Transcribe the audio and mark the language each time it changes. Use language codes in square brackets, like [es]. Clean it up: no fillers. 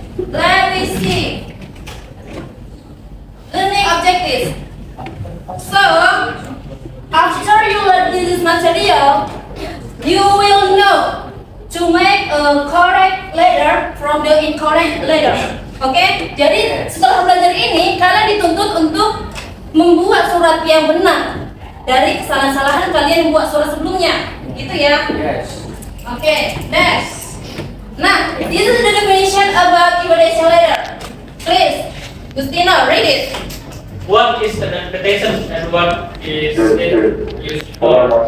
[en] Let me see. Learning objectives. So, after you learn this material, you will know to make a correct letter from the incorrect letter. [id] Oke, jadi setelah belajar ini, kalian dituntut untuk membuat surat yang benar dari kesalahan-kesalahan kalian yang buat surat sebelumnya. Gitu ya. [en] Yes. Oke, next. Nah, this is the definition about invitation letter. Please, Gustino, read it. What is an invitation and what is it used for?